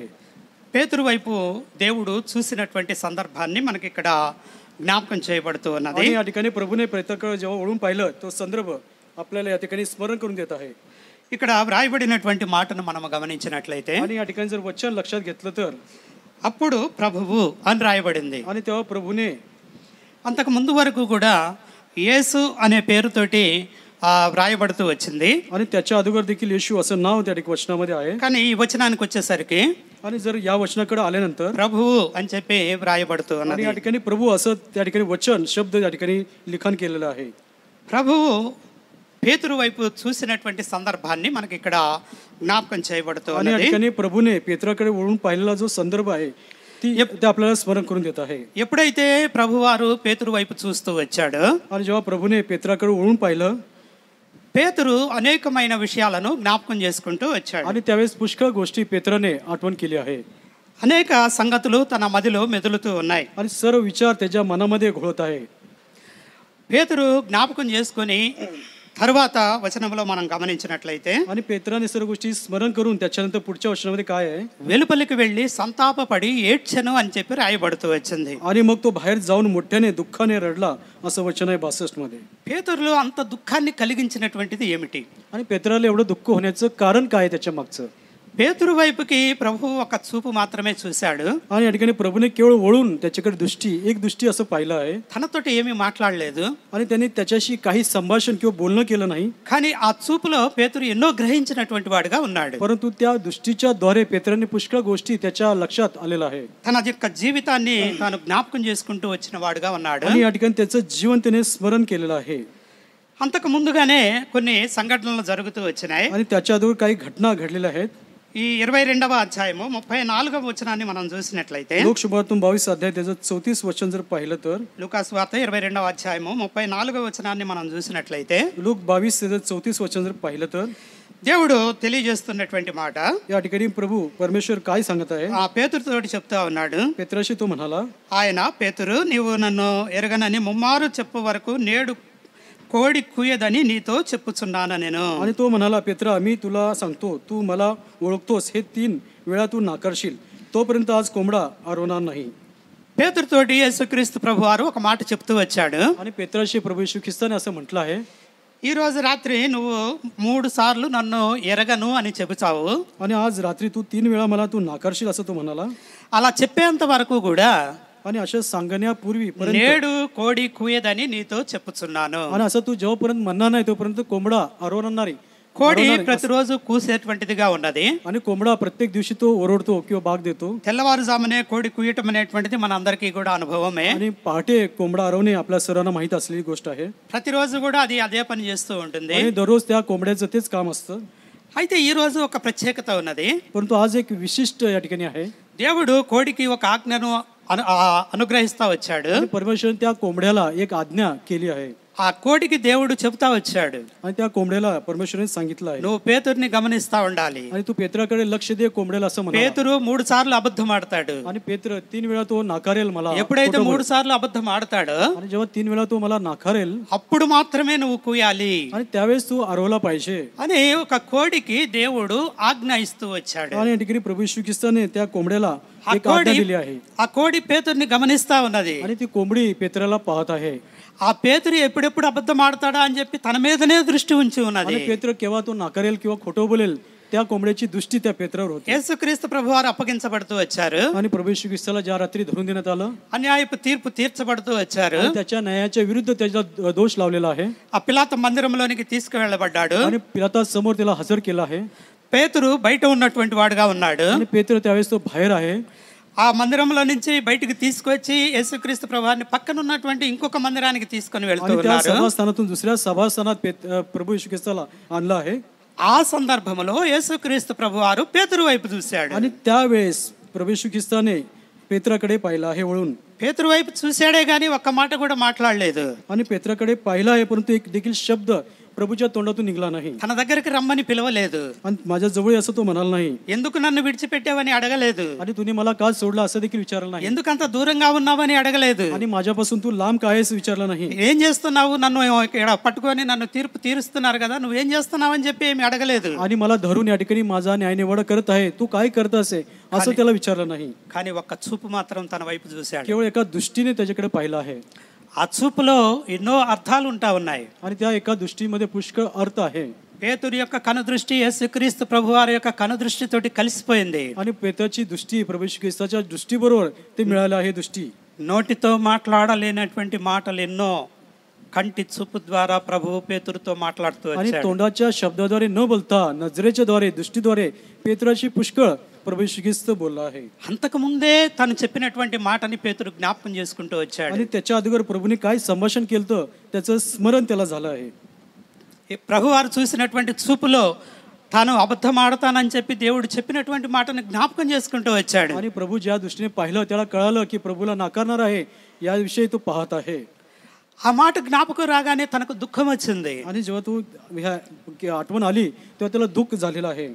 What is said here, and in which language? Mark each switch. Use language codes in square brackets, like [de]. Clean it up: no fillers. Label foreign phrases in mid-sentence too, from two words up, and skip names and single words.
[te] పేతురు వైపు దేవుడు చూసినటువంటి సందర్భాన్ని మనకి ఇక్కడ జ్ఞాపకం చేయబడుతూ ఉన్నది. [mr] आणि या ठिकाणी प्रभूने पेत्राकडे जेव्हा वळून पाहिलं तो संदर्भ आपल्याला या ठिकाणी स्मरण करून देत आहे. [te] ఇక్కడ వ్రాయబడినటువంటి మాటను మనం గమనించినట్లయితే [mr] आणि या ठिकाणी जर वचन लक्षात घेतलं तर [te] అప్పుడు ప్రభువు అని రాయబడింది. [mr] आणि तेव्हा प्रभूने [te] అంతకు ముందు వరకు కూడా యేసు అనే పేరుతోటి వ్రాయబడుతూ వచ్చింది. [mr] आणि त्याच्या अगोदर देखील येशू असं नाव त्या ठिकाणी वचनामध्ये आहे. [te] కానీ ఈ వచనానికి వచ్చేసరికి [mr] आणि जर या वचनाकडे आल्यानंतर [te] ప్రభువు అని చెప్పి వ్రాయబడుతూ [mr] आणि [te] ఉన్నది. [mr] या ठिकाणी प्रभू असं त्या ठिकाणी वचन शब्द या ठिकाणी लिखाण केलेलं आहे. [te] ప్రభువు పేతురు వైపు చూసినటువంటి సందర్భాన్ని మనకి ఇక్కడ జ్ఞాపకం చేయబడుతూ [mr] आणि या [te] ఉన్నది. [mr] ठिकाणी प्रभूने पेत्राकडे वळून पाहिलेला जो संदर्भ आहे ते आपल्याला स्मरण करून देत आहे. [te] ఎప్పుడైతే ప్రభువారు పేతురు వైపు చూస్తూ వచ్చాడో [mr] आणि जेव्हा प्रभूने पेत्राकडे वळून पाहिलं [te] పేతురు అనేకమైన విషయాలను జ్ఞాపకం చేసుకుంటూ వచ్చాడు. [mr] आणि त्यावेळेस पुष्कळ गोष्टी पेत्राने आठवण केली आहे. [te] అనేక సంగతులు తన మదిలో మెదులుతూ ఉన్నాయి. [mr] आणि सर्व विचार त्याच्या मनामध्ये घोळत आहे. [te] పేతురు జ్ఞాపకం చేసుకొని తర్వాత వచనంలో మనం గమనించినట్లయితే [mr] आणि पेत्राने सर्व गोष्टी स्मरण करून त्याच्यानंतर पुढच्या वचनामध्ये काय आहे, [te] వెలుపలికి వెళ్ళి సంతాపపడి ఏడ్చెను అని చెప్పి రాయబడుతూ వచ్చింది. [mr] आणि मग तो बाहेर जाऊन मोठ्याने दुःखाने रडला असं वचन आहे 62 मध्ये. [te] పేతురులో అంత దుఃఖాన్ని కలిగించినటువంటిది ఏమిటి? [mr] आणि पेत्राला एवढं दुःख होण्याचं कारण काय आहे त्याच्या मागचं? [te] పేతురు వైపుకి ప్రభు ఒక చూపు మాత్రమే చూశాడు. [mr] आणि या ठिकाणी प्रभूने केवळ वळून त्याच्याकडे एक दृष्टी असं पाहिलं आहे, [te] తనతోటి ఏమీ మాట్లాడలేదు. [mr] आणि त्यांनी त्याच्याशी काही संभाषण किंवा बोलणं केलं नाही. [te] కానీ ఆ చూపులో పేతురు ఎన్నో గ్రహించినటువంటి వాడుగా ఉన్నాడు. [mr] परंतु त्या दृष्टीच्या द्वारे पेत्राने पुष्कळ गोष्टी त्याच्या लक्षात आलेला आहे. [te] తన యొక్క జీవితాన్ని తాను జ్ఞాపకం చేసుకుంటూ వచ్చిన వాడుగా ఉన్నాడు. [mr] आणि या ठिकाणी त्याचं जीवन त्याने स्मरण केलेलं आहे. [te] అంతకు ముందుగానే కొన్ని సంఘటనలు జరుగుతూ వచ్చినాయి. [mr] आणि त्याच्या अगोदर काही घटना घडलेल्या आहेत. [te] ఈ 22వ అధ్యాయము 34వ వచనాన్ని మనం చూసినట్లయితే, [mr] लोकशुभातून 22 अध्याय त्याचं 34 वचन जर पाहिलं तर, [te] లూకాసు వార్త 22వ అధ్యాయము 34వ వచనాన్ని మనం చూసినట్లయితే, [mr] लोक 22 त्याचं 34 वचन जर पाहिलं तर [te] దేవుడు తెలియజేస్తున్నటువంటి మాట [mr] या ठिकाणी प्रभू परमेश्वर काय सांगत आहे, [te] ఆ పేతురుతోటి చెప్తా ఉన్నాడు. [mr] पेत्राशी तो म्हणाला, [te] ఆయన, పేతురు, నీవు నన్ను ఎరగనని ముమ్మారు చెప్పు వరకు నేడు కోడి కూయదని నీతో చెప్పుచున్నాను నేను. [mr] आणि तो म्हणाला, पेत्रा, मी तुला सांगतो, तू मला ओळखतोस हे 3 वेळा तू नाकारशील, तोपर्यंत आज कोंबडा आरवणार नाही. [te] పేతురుతోటి యేసుక్రీస్తు ప్రభువారు ఒక మాట చెప్తూ వచ్చాడు. [mr] आणि पेत्राशी प्रभू येशू ख्रिस्ताने असं म्हटलं आहे, [te] ఈ రోజు రాత్రి నువ్వు 3 సార్లు నన్ను ఎరగను అని చెబుతావు. [mr] आणि आज रात्री तू 3 वेळा मला तू नाकारशील असं तो म्हणाला. [te] అలా చెప్పేంత వరకు కూడా [mr] आणि अशा सांगण्यापूर्वी [te] నేడు కోడి కూయదని నీతో చెప్పుచున్నాను. [mr] आणि असं तू जेव्हापर्यंत म्हणणार नाही तोपर्यंत कोंबडा आरवणार नाही. [te] కోడి ప్రతిరోజు కూసేటువంటిదిగా ఉన్నది. [mr] आणि कोंबडा प्रत्येक दिवशी तो ओरडतो किंवा बाग देतो. [te] తెల్లవారుజామునే కోడి కూయటం అనేటువంటిది మన అందరికీ కూడా అనుభవమే. [mr] आणि पहाटे कोंबडा आरवणे आपल्या सर्वांना माहित असलेली गोष्ट आहे. [te] ప్రతిరోజు కూడా అది అదే పని చేస్తూ ఉంటుంది. [mr] आणि दररोज त्या कोंबड्याचं तेच काम असतं. [te] అయితే ఈ రోజు ఒక ప్రత్యేకత ఉన్నది. [mr] परंतु आज एक विशिष्ट या ठिकाणी आहे. [te] దేవుడు కోడికి ఒక ఆజ్ఞను అనుగ్రహిస్తా వచ్చాడు. [mr] परमेश्वर त्या कोंबड्याला एक आज्ञा केली आहे. [te] ఆ కోడికి దేవుడు చెప్తా వచ్చాడు, [mr] आणि त्या कोंबड्याला परमेश्वराने सांगितलं आहे, [te] నువ్వు పేతురుని గమనిస్తా ఉండాలి. [mr] आणि तू पेत्राकडे लक्ष दे कोंबड्याला असं म्हणा. [te] పేతురు 3 సార్లు అబద్ధం ఆడతాడు. [mr] आणि पेत्र 3 वेळा तो नाकारेल मला. [te] ఎప్పుడైతే 3 సార్లు అబద్ధం ఆడతాడో, [mr] आणि जेव्हा 3 वेळा तो मला नाकारेल, [te] అప్పుడు మాత్రమే నువ్వు కూయాలి [mr] आणि त्यावेळेस तू आरवला पाहिजे [te] అని ఒక కోడికి దేవుడు ఆజ్ఞ ఇస్తూ వచ్చాడు. [mr] आणि या ठिकाणी प्रभू येशू ख्रिस्ताने त्या कोंबड्याला एक आज्ञा दिली आहे. [te] ఆ కోడి పేతురుని గమనిస్తా ఉన్నది. [mr] आणि ती कोंबडी पेत्राला पाहत आहे. [te] ఆ పేతురు ఎప్పుడెప్పుడు అబద్ధం ఆడతాడా అని చెప్పి తన మీదనే దృష్టి ఉంచి ఉన్నది. [mr] आणि पेत्र केव्हा तो नाकारेल किंवा खोटं बोलेल त्या कोंबड्याची दृष्टी त्या पेत्रावर होती. [te] యేసుక్రీస్తు ప్రభువారు అప్పగించబడుతూ వచ్చారు. [mr] आणि प्रभू येशू ख्रिस्ताला ज्या रात्री धरून देण्यात आलं, [te] అన్యాయపు తీర్పు తీర్చబడుతూ వచ్చారు. [mr] त्याच्या न्यायाच्या विरुद्ध त्याचा दोष लावलेला आहे. [te] ఆ పిలాతు మందిరంలోనికి తీసుకువెళ్ళబడ్డాడు. [mr] आणि पिलाता समोर त्याला हजर केला आहे. [te] పేతురు బయట ఉన్నటువంటి వాడుగా ఉన్నాడు. [mr] आणि पेत्र त्यावेळेस तो बाहेर आहे. [te] ఆ మందిరంలో నుంచి బయటికి తీసుకొచ్చి యేసుక్రీస్తు ప్రభువారిని పక్కన ఉన్నటువంటి ఇంకొక మందిరానికి తీసుకొని వెళ్తూ [mr] आणि त्या [te] ఉన్నారు. [mr] सभास्थानातून दुसऱ्या सभास्थानात प्रभू येशू ख्रिस्ताला आणलं आहे. [te] ఆ సందర్భంలో యేసుక్రీస్తు ప్రభువారు పేతురు వైపు చూశాడు. [mr] आणि त्यावेळेस प्रभू येशू ख्रिस्ताने पेत्राकडे पाहिलं आहे वळून. [te] పేతురు వైపు చూశాడే గానీ ఒక్క మాట కూడా మాట్లాడలేదు. [mr] आणि पेत्राकडे पाहिलं आहे, परंतु एक देखील शब्द प्रभूच्या तोंडातून निघाला नाही. [te] తన దగ్గరికి రమ్మని పిలవలేదు. [mr] आणि माझ्या जवळ असं तो म्हणाला नाही. [te] ఎందుకు నన్ను విడిచిపెట్టావని అడగలేదు. [mr] आणि तुम्ही मला का सोडला असं देखील विचारलं नाही. [te] ఎందుకంత దూరంగా ఉన్నావని అడగలేదు. [mr] आणि माझ्यापासून तू लांब काय आहेस विचारलं नाही. [te] ఏం చేస్తున్నావు, నన్ను ఇక్కడ పట్టుకొని నన్ను తీర్పు తీరుస్తున్నారు కదా, నువ్వేం చేస్తున్నావు అని చెప్పి ఏమి అడగలేదు. [mr] आणि मला धरून या ठिकाणी माझा न्यायनिवाडा करत आहे, तू काय करत असे असं त्याला विचारलं नाही. [te] కానీ ఒక్క చూపు మాత్రం తన వైపు చూశాడు. [mr] केवळ एका दृष्टीने त्याच्याकडे पाहिलं आहे. [te] ఆ చూపులో ఎన్నో అర్థాలు ఉంటా ఉన్నాయి. [mr] आणि त्या एका दृष्टीमध्ये पुष्कळ अर्थ आहे. [te] పేతురు యొక్క కనుదృష్టి యేసుక్రీస్తు ప్రభువారి యొక్క కనుదృష్టితోటి కలిసిపోయింది. [mr] आणि पेत्राची दृष्टी प्रभू येशू ख्रिस्ताच्या दृष्टीबरोबर ते मिळालं आहे दृष्टी. [te] నోటితో మాట్లాడలేనటువంటి మాటలు ఎన్నో కంటి చూపు ద్వారా ప్రభువు పేతురుతో మాట్లాడుతూ [mr] आणि [te] వచ్చాడు. [mr] तोंडाच्या शब्दाद्वारे न बोलता नजरेच्या द्वारे दृष्टीद्वारे पेत्राची पुष्कळ प्रभू येशू ख्रिस्त बोलला आहे. [te] అంతకు ముందే తను చెప్పినటువంటి మాటని పేతురు జ్ఞాపకం చేసుకుంటూ వచ్చాడు. [mr] आणि त्याच्या अगोदर प्रभूने काय संभाषण केलं त्याचं स्मरण त्याला झालं आहे. [te] ప్రభువారు చూసినటువంటి చూపులో తాను అబద్ధం ఆడతానని చెప్పి దేవుడు చెప్పినటువంటి మాటను జ్ఞాపకం చేసుకుంటూ వచ్చాడు. [mr] आणि प्रभू ज्या दृष्टीने पाहिलं त्याला कळालं की प्रभूला नाकारणार आहे याविषयी तो पाहत आहे. [te] ఆ మాట జ్ఞాపకం రాగానే తనకు దుఃఖం వచ్చింది. [mr] आणि जेव्हा तू आठवण आली तेव्हा त्याला दुःख झालेलं आहे.